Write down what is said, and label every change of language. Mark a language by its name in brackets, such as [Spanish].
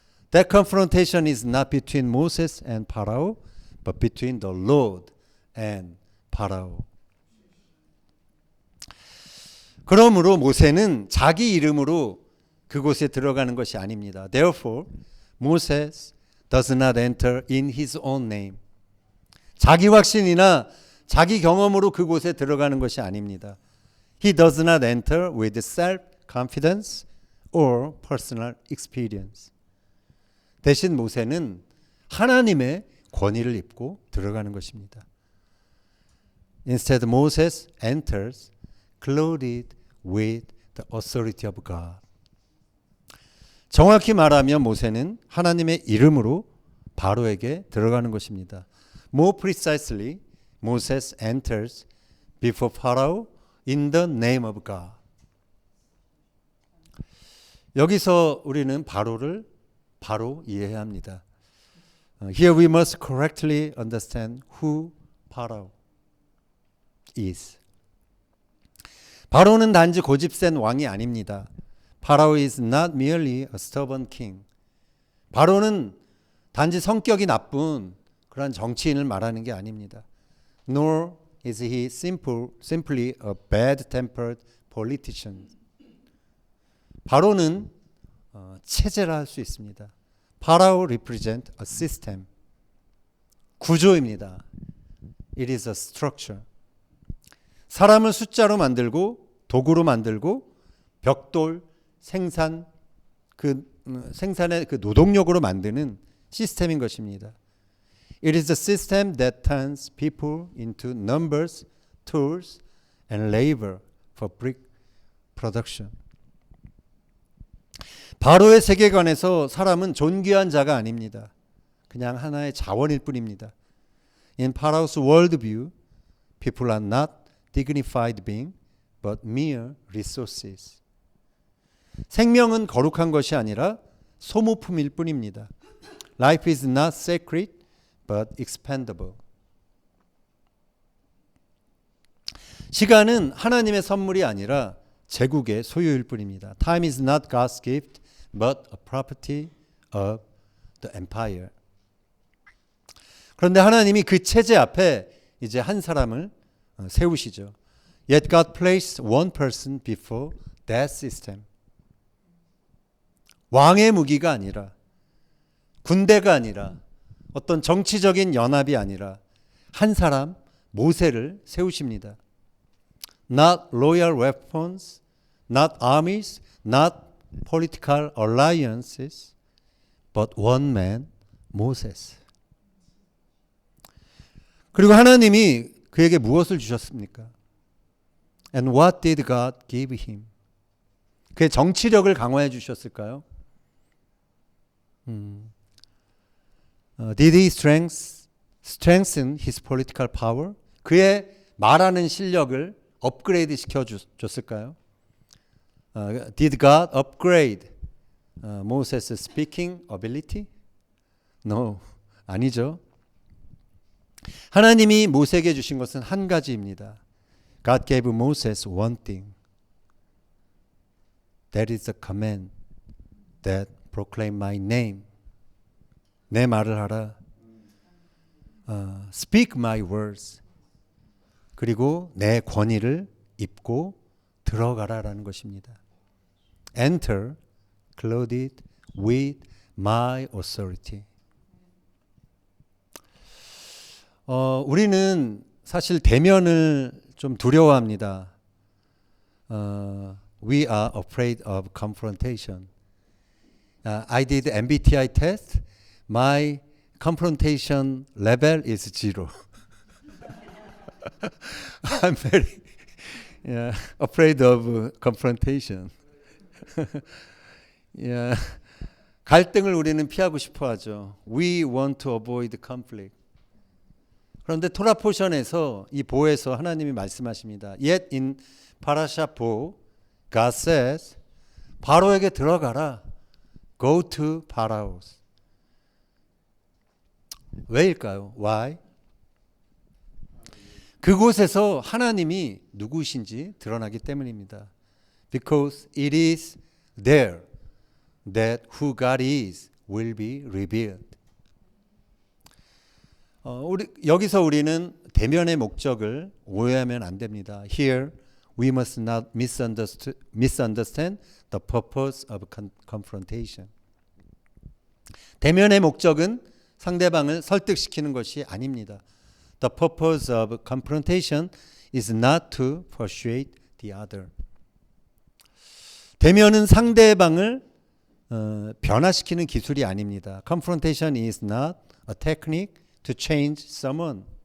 [English] That confrontation is not between Moses and Pharaoh, but between the Lord and Pharaoh. [Korean] 그러므로 모세는 자기 이름으로 그곳에 들어가는 것이 아닙니다. [English] Therefore, Moses does not enter in his own name. [Korean] 자기 확신이나 자기 경험으로 그곳에 들어가는 것이 아닙니다. [English] He does not enter with self-confidence or personal experience. [Korean] 대신 모세는 하나님의 권위를 입고 들어가는 것입니다. [English] Instead, Moses enters clothed with the authority of God. [Korean] 정확히 말하면 모세는 하나님의 이름으로 바로에게 들어가는 것입니다. [English] More precisely, Moses enters before Pharaoh in the name of God. [Korean] 여기서 우리는 바로를 바로 이해해야 합니다. [English] Here we must correctly understand who Pharaoh is. [Korean] 바로는 단지 고집센 왕이 아닙니다. [English] Pharaoh is not merely a stubborn king. [Korean] 바로는 단지 성격이 나쁜 그런 정치인을 말하는 게 아닙니다. [English] Nor is he simply a bad-tempered politician. [Korean] 바로는 체제라 할 수 있습니다. [English] Pharaoh represents a system. [Korean] 구조입니다. [English] It is a structure. [Korean] 사람을 숫자로 만들고 도구로 만들고 벽돌, 생산의 그 노동력으로 만드는 시스템인 것입니다. [English] It is a system that turns people into numbers, tools, and labor for brick production. [Korean] 바로의 세계관에서 사람은 존귀한 자가 아닙니다. 그냥 하나의 자원일 뿐입니다. [English] In Pharaoh's worldview, people are not dignified beings, but mere resources. [Korean] 생명은 거룩한 것이 아니라 소모품일 뿐입니다. [English] Life is not sacred, but expendable. [Korean] 시간은 하나님의 선물이 아니라 제국의 소유일 뿐입니다. [English] Time is not God's gift, but a property of the empire. [Korean] 그런데 하나님이 그 체제 앞에 이제 한 사람을 세우시죠. [English] Yet God placed one person before that system. [Korean] 왕의 무기가 아니라 군대가 아니라 어떤 정치적인 연합이 아니라 한 사람 모세를 세우십니다. [English] Not loyal weapons, not armies, not political alliances, but one man, Moses. [Korean] 그리고 하나님이 그에게 무엇을 주셨습니까? [English] And what did God give him? [Korean] 그의 정치력을 강화해 주셨을까요? [English] Did he strengthen his political power? [Korean] 그의 말하는 실력을 업그레이드 시켜줬을까요? [English] Did God upgrade Moses' speaking ability? No, [Korean] 아니죠. 하나님이 모세에게 주신 것은 한 가지입니다. [English] God gave Moses one thing. That is the command that proclaim my name. [Korean] 내 말을 하라. [English] Speak my words. [Korean] 그리고 내 권위를 입고 들어가라라는 것입니다. [English] Enter, clothed with my authority. [Korean] 우리는 사실 대면을 좀 두려워합니다. [English] We are afraid of confrontation. I did MBTI test. My confrontation level is 0. I'm very afraid of confrontation. [Korean] 갈등을 우리는 피하고 싶어 하죠. [English] We want to avoid conflict. [Korean] 그런데 토라 포션에서 이 보에서 하나님이 말씀하십니다. [English] Yet in 파라샤 보, God says, [Korean] 바로에게 들어가라. [English] Go to Pharaoh. [Korean] 왜일까요? [English] Why? [Korean] 그곳에서 하나님이 누구신지 드러나기 때문입니다. [English] Because it is there that who God is will be revealed. [Korean] 여기서 우리는 대면의 목적을 오해하면 안 됩니다. [English] Here we must not misunderstand the purpose of confrontation. [Korean] 대면의 목적은 상대방을 설득시키는 것이 아닙니다. [English] The purpose of confrontation is not to persuade the other. [Korean] 대면은 상대방을 변화시키는 기술이 아닙니다. [English] Confrontation is not a technique to change someone.